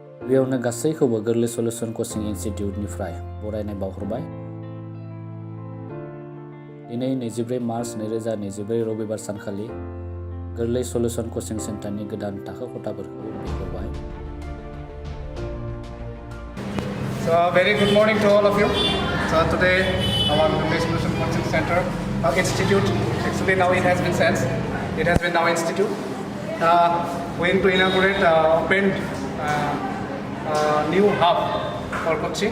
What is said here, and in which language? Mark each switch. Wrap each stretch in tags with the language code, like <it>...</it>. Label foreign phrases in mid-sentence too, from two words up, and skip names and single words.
<brx>गिबियावनो गासैखौबो गोरलै सल्युशन कचिं इनस्टिट्यूटनिफ्राय बरायनाय बावहरबाय। दिनै 24 मार्च 2024 रबिबार सानखालि गोरलै सल्युशन कचिं सेन्टारनि गोदान थाखो खथाफोरखौ बेखेवबाय।</brx> <en>So very good morning to all of you. So today our Gwrlwi Solution Coaching Center Institute, actually now it has been changed. It has been now institute. Going to inaugurate opened new hub for coaching.</en>